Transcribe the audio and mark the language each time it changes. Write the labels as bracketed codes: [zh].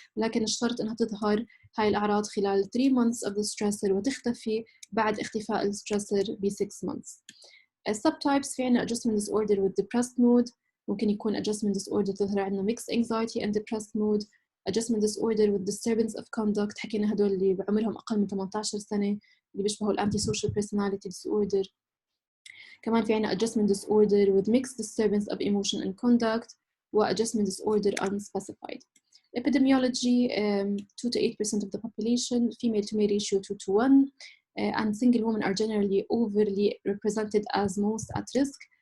[ar] لكن الشرط إنها تظهر هاي الأعراض خلال [en] 3 months of the stressor [ar] وتختفي بعد اختفاء الستريسر ب [en] 6 months. subtypes في عنا adjustment disorder with depressed mood. [ar] ممكن يكون [en] adjustment disorder [ar] تظهر عنا [en] mixed anxiety and depressed mood. adjustment disorder with disturbance of conduct [ar] حكينا هدول اللي بعمرهم أقل من 18 سنة اللي بيشبهوا الانتي [en] social personality disorder. [ar] كمان في عنا [en] adjustment disorder with mixed disturbance of emotion and conduct و adjustment disorder unspecified. Epidemiology, 2 to 8% of the population, female to male ratio 2 to 1, and single women are generally overly represented as most at risk.